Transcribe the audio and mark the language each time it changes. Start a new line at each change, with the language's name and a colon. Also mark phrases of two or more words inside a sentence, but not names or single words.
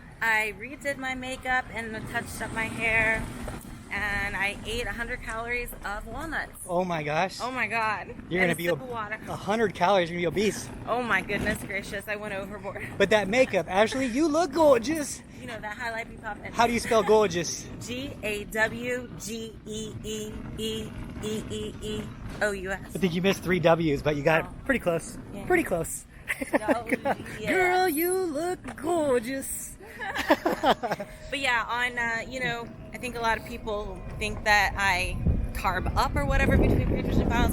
English: I redid my makeup and touched up my hair, and I ate 100 calories of walnuts. Oh my gosh. Oh my God. You're going to be 100 calories, you're going to be obese. Oh my goodness gracious, I went overboard. But that makeup, Ashley, you look gorgeous. You know, that highlight me popping. How do you spell gorgeous? G-A-W-G-E-E-E-E-E-O-U-S. I think you missed 3 W's, but you got it pretty close. Yeah. Pretty close. Yeah. Girl, you look gorgeous. But yeah, on, you know, I think a lot of people think that I carb up or whatever between pre-nutrition finals.